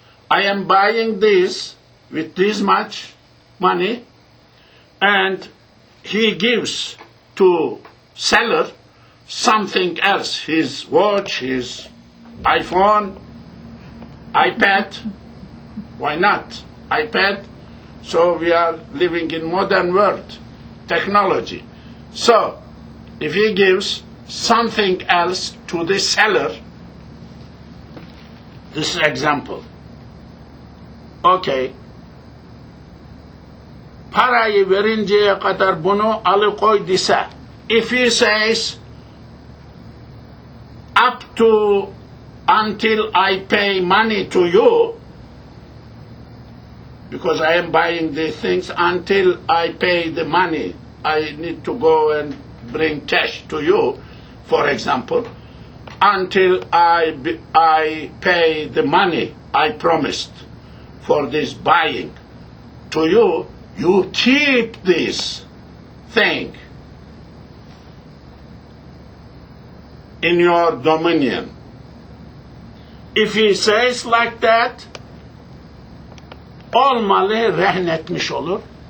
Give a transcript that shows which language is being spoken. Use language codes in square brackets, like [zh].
[en] I am buying this with this much money, and he gives to seller something else, his watch, his iPhone, iPad. Why not? iPad. So we are living in modern world, technology. So if he gives something else to the seller, this is example. Okay. [tr] Parayı verinceye kadar bunu alıkoy dese. [en] If he says up to until I pay money to you, because I am buying the things until I pay the money, I need to go and bring cash to you, for example, until I pay the money I promised for this buying to you, you keep this thing in your dominion. If he says like that, [tr] olmalı rehn etmiş olur.